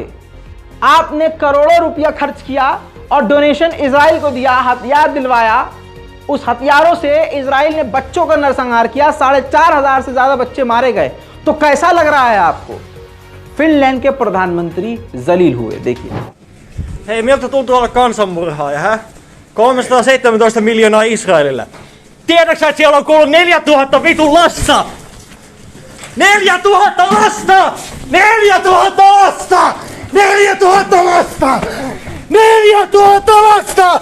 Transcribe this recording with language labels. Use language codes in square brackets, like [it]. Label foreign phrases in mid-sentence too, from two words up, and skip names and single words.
[hi] आपने करोड़ों रुपया खर्च किया और डोनेशन इजराइल को दिया, हथियार दिलवाया। उस हथियारों से इजराइल ने बच्चों का नरसंहार किया, 4,500 से ज्यादा बच्चे मारे गए। तो कैसा लग रहा है आपको? फिनलैंड के प्रधानमंत्री जलील हुए। देखिए। [fi] Hei, miltä tuntuu olla kansanmurhaaja, hä? 317 miljoonaa Israelille. Tiedätkö, että siellä on kuullut 4000 vitun lasta? 4000 lasta! 4000 lasta! 4000 lasta! 4000 lasta!